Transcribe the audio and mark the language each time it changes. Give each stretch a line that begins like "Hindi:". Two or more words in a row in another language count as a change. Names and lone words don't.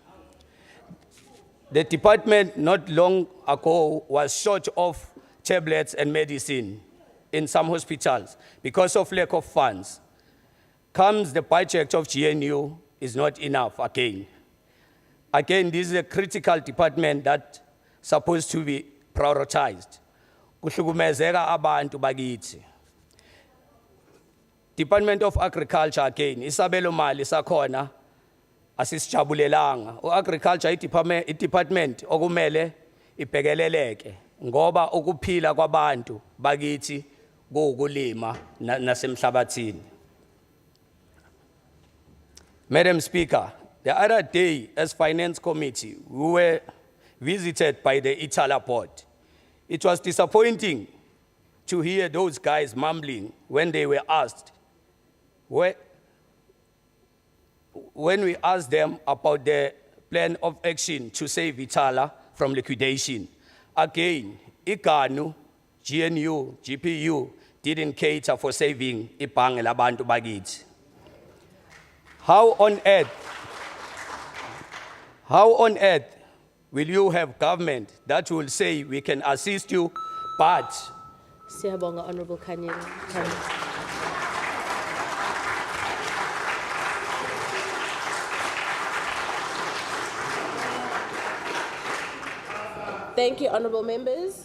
English: The department not long ago was short of tablets and medicine in some hospitals because of lack of funds. Comes the budget of GNU is not enough again. Again, this is a critical department that's supposed to be prioritized.
Zulu: Kuhlukumezeka abantu bakithi.
English: Department of Agriculture again,
Zulu: isabelo mali sakhona asisijabulelanga. Agriculture department okumele ibhekeleleke ngoba ukuphila kwabantu bakithi kuukulima nasemhlabathini.
English: Madam Speaker, the other day as Finance Committee, we were visited by the Itala board. It was disappointing to hear those guys mumbling when they were asked, when we asked them about the plan of action to save Itala from liquidation. Again, IGANU, GNU, GPU didn't cater for saving
Zulu: ibhange labantu bakithi.
English: How on earth will you have government that will say we can assist you, but Siyabonga, Honorable Kanyele. Thank you, honorable members.